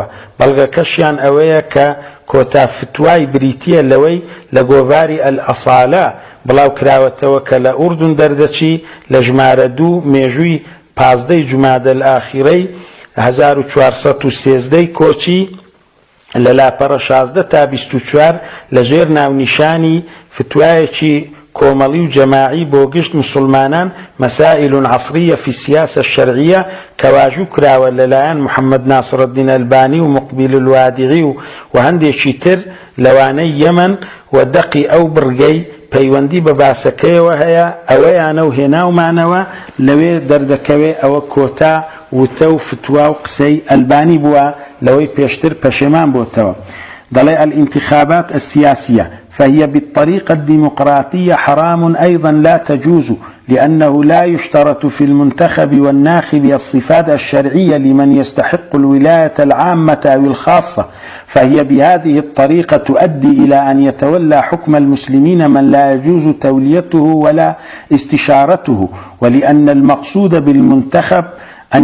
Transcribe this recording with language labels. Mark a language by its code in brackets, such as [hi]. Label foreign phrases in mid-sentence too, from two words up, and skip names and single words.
[ckb] بەڵگەکەشیان ئەوەیە کە کۆتا فتوای بریتیە لەوەی لە گۆڤاری ئەلئەسالا بڵاو کراوەتەوە کە لە ئوردون دەردەچی لە ژمارە 2 مێژووی 15 جومادە الئاخیرەی 1413 کۆچی لە لاپەڕە 16 تا 24 لەژێر ناونیشانی فتوایەکی کۆمەڵی و جەماعی بۆ گشت مسلمانان [ar] مسائل عصرية في السياسة الشرعية [ckb] كواجو كراوە لەلایەن محەممەد ناصر الدین ئەلبانی و مقبیل الوادعی و هەندێکی تر لەوانەی یەمەن و دەقی ئەو بڕگەی پەیوەندی بە باسەکەیەوە هەیە ئەوەیانە و هێناومانەوە لەوێ دەردەکەوێ ئەوە کۆتا وتە و فتوا و قسەی ئەلبانی بووە لەوەی پێشتر پەشێمان بۆتەوە. [ar] دەڵێ الانتخابات السياسية فهي بالطريقة الديمقراطية حرام أيضا لا تجوز لأنه لا يشترط في المنتخب والناخب الصفات الشرعية لمن يستحق الولاية العامة أو الخاصة، فهي بهذه الطريقة تؤدي إلى أن يتولى حكم المسلمين من لا يجوز توليته ولا استشارته، ولأن المقصود بالمنتخب أن